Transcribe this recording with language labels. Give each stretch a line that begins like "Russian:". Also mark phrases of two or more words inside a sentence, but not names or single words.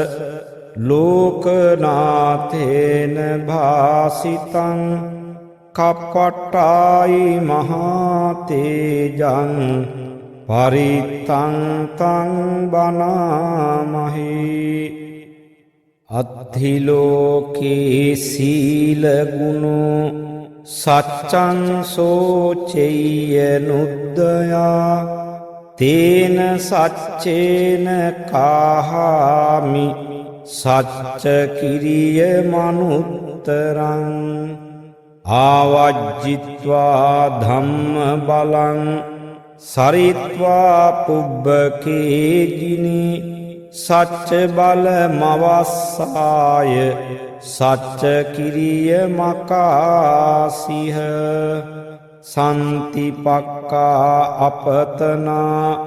Pali: ලෝකනාථේන භාසිතං කප්පට්ටායි මහාතේජං පරිත්තං තං බනාමහි අත්ථිලෝකේ සීලගුණෝ සච්චං සෝචෙය්‍ය නුද්දයා තේන සච්චේන කාහාමි සච්ච කිරිය මනුත්තරං ආවජ්ජිත්වා ධම්ම බලං සරිත්වා පුබ්බකේජිනි සච්ච බල මවස්සාය සච්ච කිරිය මකාසිහ සන්තිපක්කා අපතනා